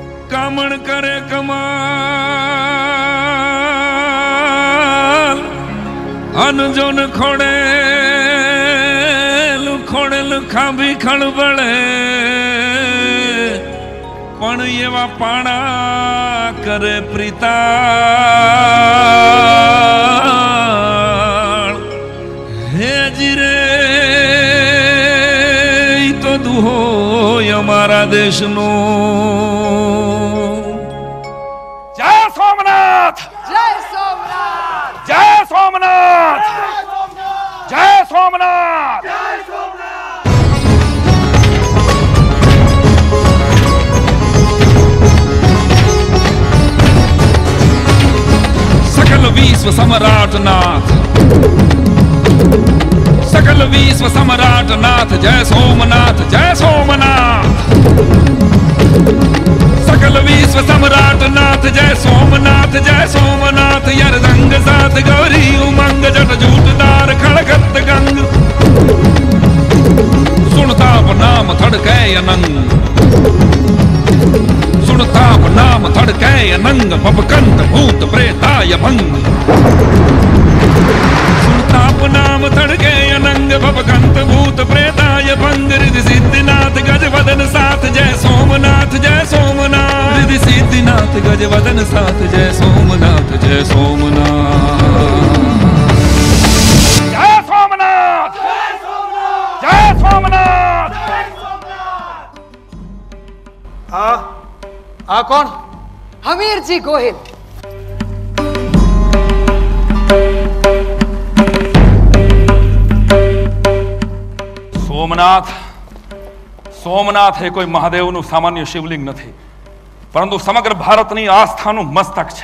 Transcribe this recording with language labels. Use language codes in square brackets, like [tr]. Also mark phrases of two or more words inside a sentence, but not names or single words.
[gu] કામણ કરે કમાલ અનજોન ખોડેલ ખાંભી ખળબળે પણ એવા પાણા કરે પ્રીતાળ હે જીરે તો દુહો અમારા દેશનો જય સોમનાથ જય સોમનાથ જય સોમનાથ જય સોમનાથ [hi] सकल विश्व सम्राट नाथ सकल विश्व सम्राट नाथ जय सोमनाथ जय सोमनाथ सकल विश्व सम्राट नाथ जय सोमनाथ यार रंग साथ गौरी उमंग जट जूटदार खड़गत गंग सुनता नाम थड़कै अनंग सुनता नाम थड़कै अनंग पपकंत भूत प्रेताय भंग सुनता नाम थड़कै अनंग पपकंत भूत प्रेताय भंग रिद्धि सिद्धिनाथ गजवदन साथ जय सोमनाथ रिद्धि सिद्धिनाथ गजवदन साथ जय सोमनाथ जय सोमनाथ जय सोमनाथ जय सोमनाथ [gu] આ કોણ? હમીરજી ગોહિલ. સોમનાથ સોમનાથ એ કોઈ મહાદેવનું સામાન્ય શિવલિંગ નથી, પરંતુ સમગ્ર ભારતની આસ્થાનું મસ્તક છે.